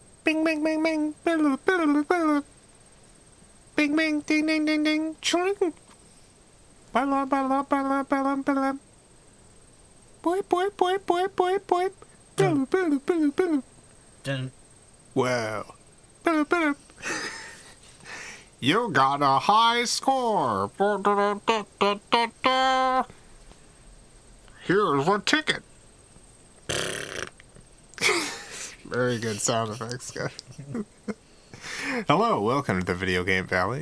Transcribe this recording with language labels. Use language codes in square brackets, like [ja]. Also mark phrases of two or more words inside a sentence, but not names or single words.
[en] Bing, bing, bing, bing. Bing, bing, ding, ding, ding, ding. Chling. Bala, bala, bala, bala, bala. Boy, boy, boy, boy, boy, boy. Bala, bala, bala, bala. Dun. Wow. Bala, bala. You got a high score. Here's a ticket. Very good sound effects, guys. Hello, welcome to the Video Game Valley.